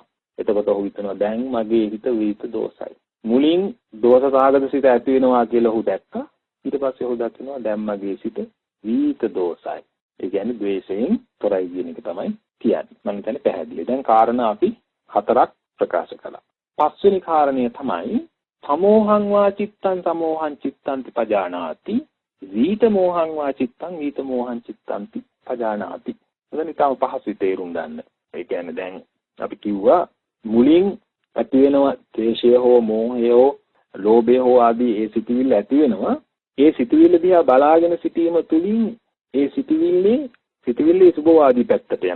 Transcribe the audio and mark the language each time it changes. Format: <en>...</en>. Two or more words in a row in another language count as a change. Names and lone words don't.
<si>එතකොට ඔහු හිතනවා දැන් මගේ හිත වීත දෝෂයි. මුලින් දෝෂ සහගත සිත ඇති වෙනවා කියලා ඔහු දැක්කා. ඊට පස්සේ ඔහු දකිනවා දැන් මගේ සිත වීත දෝෂයි. ඒ කියන්නේ ද්වේෂයෙන් තොරයි කියන එක තමයි කියන්නේ. මම හිතන්නේ පැහැදිලි. දැන් කාරණා අපි 4ක් ප්‍රකාශ කළා. පස්වෙනි කාරණය තමයි</si> <pi>සමෝහං වාචිත්තං සමෝහං චිත්තන්ති පජානාති, වීත මෝහං වාචිත්තං වීත මෝහං චිත්තන්ති පජානාති.</pi> <si>එතන ඊටම පහසුයි තේරුම් ගන්න. ඒ කියන්නේ දැන් අපි කිව්වා මුලින් ඇති වෙනවා ද්වේෂය හෝ මෝහය හෝ ලෝභය හෝ ආදී ඒ සිතුවිල්ල ඇති වෙනවා. ඒ සිතුවිල්ල දිහා බලාගෙන සිටීම තුළින් ඒ සිතවිල්ලේ සුභවාදී පැත්තට යනවා.</si>